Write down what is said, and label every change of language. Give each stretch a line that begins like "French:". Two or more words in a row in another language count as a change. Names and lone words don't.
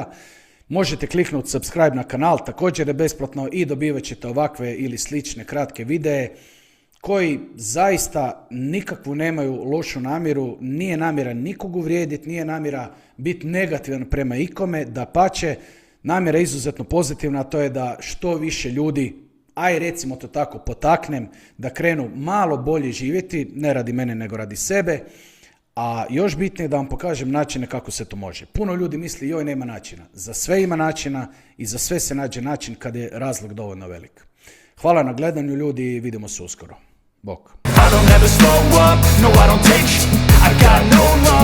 Croatian: Možete kliknuti subscribe na kanal, također je besplatno i dobivat ćete ovakve ili slične kratke videe koji zaista nikakvu nemaju lošu namjeru, nije namjera nikog uvrijediti, nije namjera biti negativan prema ikome, dapače, namjera je izuzetno pozitivna, a to je da što više ljudi, aj recimo to tako, potaknem da krenu malo bolje živjeti, ne radi mene nego radi sebe, a još bitnije da vam pokažem načine kako se to može. Puno ljudi misli joj nema načina, za sve ima načina i za sve se nađe način kad je razlog dovoljno velik. Hvala na gledanju ljudi i vidimo se uskoro. Bok.
English: I don't ever slow up, no I don't take sh- I got no